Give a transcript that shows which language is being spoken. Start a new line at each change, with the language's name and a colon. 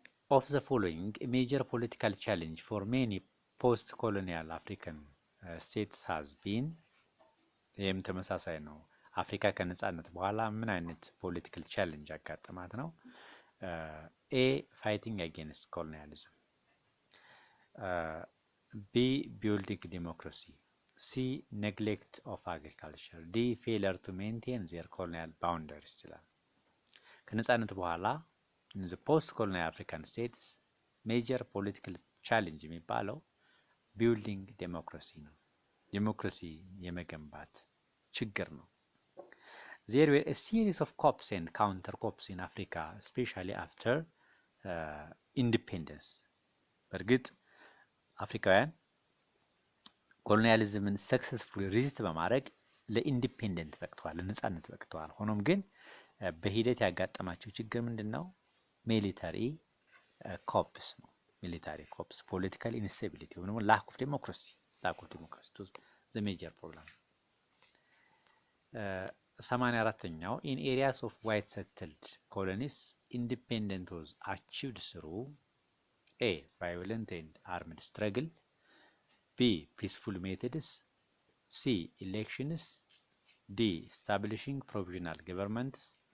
English: Of the following, a major political challenge for many post-colonial African states has been
Amharic: ይህም ተመሳሳይ ነው። አፍሪካ ከነጻነት በኋላ ምን አይነት ፖለቲካል ቻሌንጅ ያጋጠማት ነው?
English: ኤ ፋይቲንግ አጌንስት ኮሎኒያሊዝም፣ ቢ ቢልዲንግ ዲሞክራሲ፣ ሲ neglect of agriculture ዲ failure to maintain their colonial boundaries
Amharic: ይችላል። ከነጻነት በኋላ
English: the post colonial African states major political challenge
Amharic: የሚባለው
English: building democracy
Amharic: ነው። ዴሞክራሲ የመገንባት ችግር ነው።
English: There were a series of coups and counter coups in Africa especially after
Amharic: independence በእርግጥ አፍሪካውያን ኮሎኒያሊዝምን ሰክሰስፉሊ ሪዚስት በማድረግ ለኢንዲፔንደንት በቅተዋል፣ ለነጻነት በቅተዋል። ሆኖም ግን በሂደት ያጋጠማቸው ችግር ምንድነው?
English: ሚሊታሪ ኮፕስ ነው። ሚሊታሪ ኮፕስ፣ ፖለቲካል ኢንስታቢሊቲ
Amharic: ወይም ደግሞ
English: ላክ ኦፍ ዴሞክራሲ was the major problem። 84ኛው in areas of white settled colonies independence was achieved through A violent and armed struggle B peaceful methods C elections D establishing provisional governments